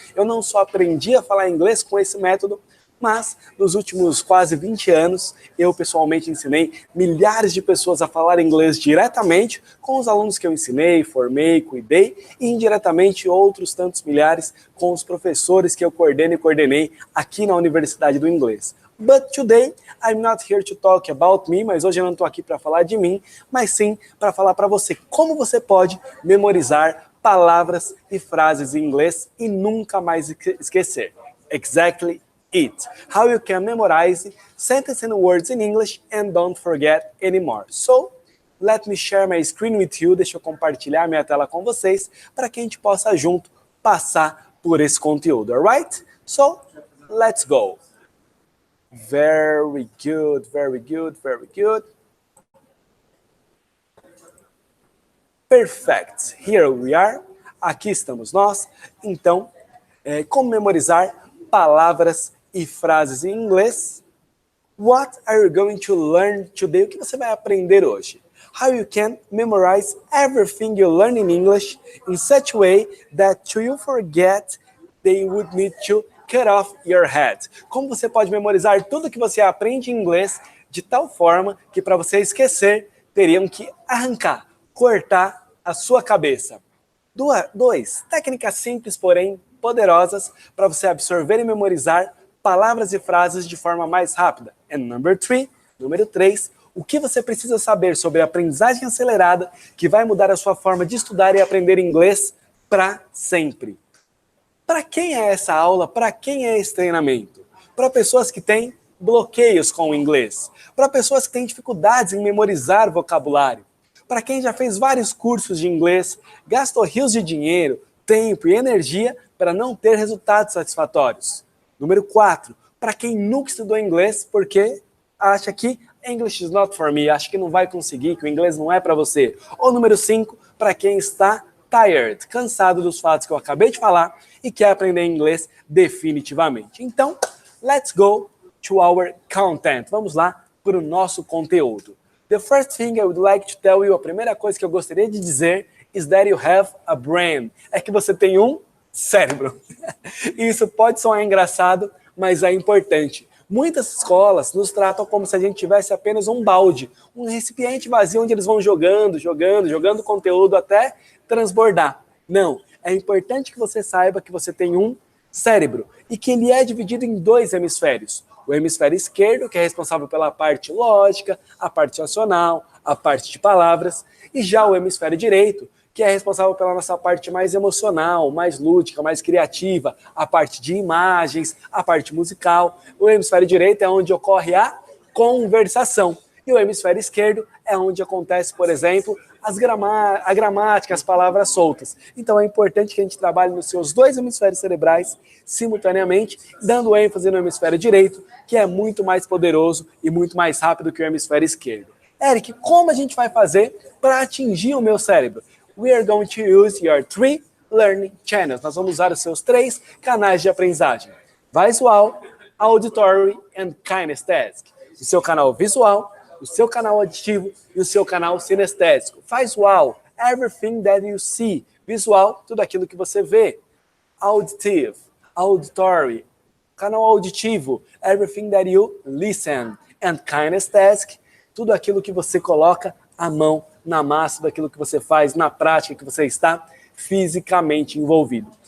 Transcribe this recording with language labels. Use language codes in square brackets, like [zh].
[pt] Eu não só aprendi a falar inglês com esse método, mas nos últimos quase 20 anos, eu pessoalmente ensinei milhares de pessoas a falar inglês diretamente com os alunos que eu ensinei, formei, cuidei, e indiretamente outros tantos milhares com os professores que eu coordeno e coordenei aqui na Universidade do Inglês. [en] But today, I'm not here to talk about me, [pt] mas hoje eu não estou aqui para falar de mim, mas sim para falar para você como você pode memorizar palavras e frases em inglês e nunca mais esquecer. [en] Exactly it. How you can memorize sentences and words in English and don't forget anymore. So, let me share my screen with you. [pt] Deixa eu compartilhar minha tela com vocês para que a gente possa junto passar por esse conteúdo, alright? [en] So, let's go. Very good, very good, very good. Perfect. Here we are. [pt] Aqui estamos nós. Então, como memorizar palavras e frases em inglês? [en] What are you going to learn today? [pt] O que você vai aprender hoje? [en] How you can memorize everything you learn in English in such a way that you forget they would need to cut off your head. [pt] Como você pode memorizar tudo que você aprende em inglês de tal forma que para você esquecer, teriam que arrancar, cortar a sua cabeça. 2. Técnicas simples, porém poderosas para você absorver e memorizar palavras e frases de forma mais rápida. And número 3, o que você precisa saber sobre a aprendizagem acelerada que vai mudar a sua forma de estudar e aprender inglês para sempre. Para quem é essa aula? Para quem é esse treinamento? Para pessoas que têm bloqueios com o inglês, para pessoas que têm dificuldades em memorizar vocabulário, para quem já fez vários cursos de inglês, gastou rios de dinheiro, tempo e energia para não ter resultados satisfatórios. Número 4, para quem nunca estudou inglês porque acha que [en] English is not for me, [pt] acha que não vai conseguir, que o inglês não é para você. Ou número 5, para quem está tired, cansado dos fatos que eu acabei de falar e quer aprender inglês definitivamente. [en] Então, let's go to our content. [pt] Vamos lá para o nosso conteúdo. [en] The first thing I would like to tell you, [pt] a primeira coisa que eu gostaria de dizer [en] is that you have a brain. [pt] É que você tem um cérebro. Isso pode soar engraçado, mas é importante. Muitas escolas nos tratam como se a gente tivesse apenas um balde, um recipiente vazio onde eles vão jogando conteúdo até transbordar. Não, é importante que você saiba que você tem um cérebro e que ele é dividido em 2 hemisférios. O hemisfério esquerdo, que é responsável pela parte lógica, a parte racional, a parte de palavras, e já o hemisfério direito, que é responsável pela nossa parte mais emocional, mais lúdica, mais criativa, a parte de imagens, a parte musical. O hemisfério direito é onde ocorre a conversação. E o hemisfério esquerdo é onde acontece, por exemplo, a gramática, as palavras soltas. Então é importante que a gente trabalhe nos seus 2 hemisférios cerebrais simultaneamente, dando ênfase no hemisfério direito, que é muito mais poderoso e muito mais rápido que o hemisfério esquerdo. Eric, como a gente vai fazer para atingir o meu cérebro? [en] We are going to use your 3 learning channels. [pt] Nós vamos usar os seus 3 canais de aprendizagem. [en] Visual, Auditory and Kinesthetic. [pt] O seu canal visual, o seu canal auditivo e o seu canal sinestésico. [en] Visual, everything that you see. [pt] Visual, tudo aquilo que você vê. Auditive, Auditory, canal auditivo, [en] everything that you listen. [pt] And Kinesthetic, tudo aquilo que você coloca a mão na massa daquilo que você faz, na prática que você está fisicamente envolvido.